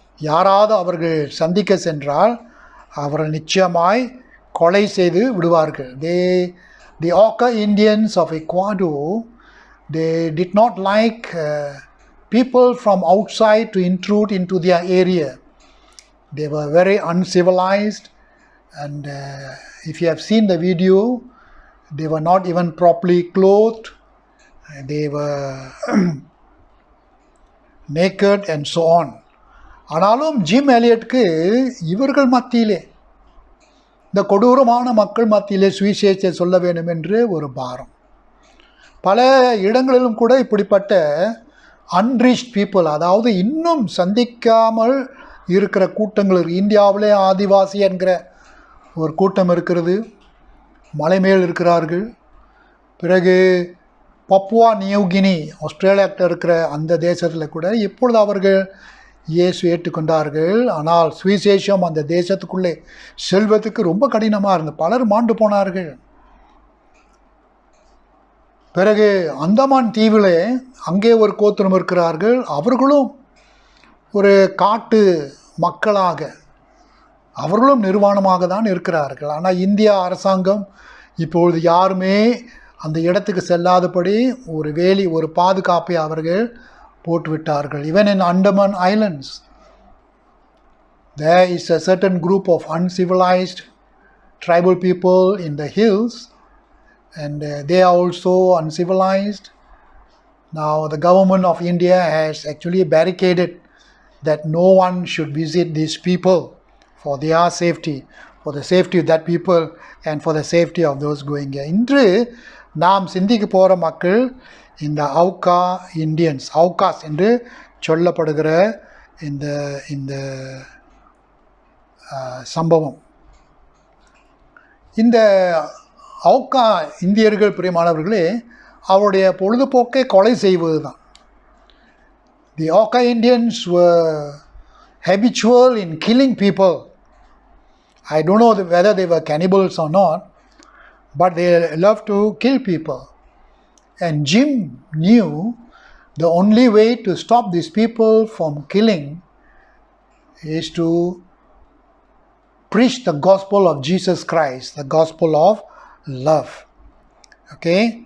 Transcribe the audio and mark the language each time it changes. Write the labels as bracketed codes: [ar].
[ta] யாராவது அவர்கள் சந்திக்க சென்றால் அவர்கள் நிச்சயமாய் கொலை செய்து விடுவார்கள். [en] The Auca Indians of Ecuador, they did not like people from outside to intrude into their area. They were very uncivilized, and if you have seen the video, they were not even properly clothed. They were naked and so on. [ta] ஆனாலும் gym எலியட்க்கு இவர்கள் மத்தியிலே, இந்த கொடூரமான மக்கள் மத்தியிலே சுவிசேஷத்தை சொல்ல வேண்டும் என்று ஒரு பாரம். பல இடங்களிலும் கூட இப்படிப்பட்ட [en] unreached people, [ta] அதாவது இன்னும் சந்திக்காமல் இருக்கிற கூட்டங்கள், இந்தியாவிலே ஆதிவாசி என்கிற ஒரு கூட்டம் இருக்கிறது, மலை மேல் இருக்கிறார்கள். பிறகு பப்புவா நியூகினி, ஆஸ்திரேலியாக்கிட்ட இருக்கிற அந்த தேசத்தில் கூட இப்பொழுது அவர்கள் இயேசு ஏற்றுக்கொண்டார்கள். ஆனால் சுவிசேஷம் அந்த தேசத்துக்குள்ளே செல்வதற்கு ரொம்ப கடினமாக இருந்தது. பலர் மாண்டு போனார்கள். பிறகு அந்தமான் தீவிலே அங்கே ஒரு கோத்திரம் இருக்கிறார்கள். அவர்களும் ஒரு காட்டு மக்களாக, அவர்களும் நிர்வாணமாக தான் இருக்கிறார்கள். ஆனால் இந்தியா அரசாங்கம் இப்பொழுது யாருமே அந்த இடத்துக்கு செல்லாதபடி ஒரு வேலி, ஒரு பாதுகாப்பை அவர்கள் போட்டுவிட்டார்கள். [en] Even in Andaman Islands, there is a certain group of uncivilized tribal people in the hills, and they are also uncivilized. Now the government of India has actually barricaded that no one should visit these people for their safety, for the safety of that people and for the safety of those going here. [ta] இன்று நாம் சிந்திக்க போகிற மக்கள் இந்த அவுக்கா Indians, அவுகாஸ் என்று சொல்லப்படுகிற இந்த சம்பவம். இந்த அவுக்கா இந்தியர்கள் பிரியமானவர்களே அவருடைய பொழுதுபோக்கை கொலை செய்வது தான். [en] The Auca Indians were habitual in killing people. I don't know whether they were cannibals or not, but they loved to kill people. And Jim knew the only way to stop these people from killing is to preach the gospel of Jesus Christ, the gospel of love. Okay?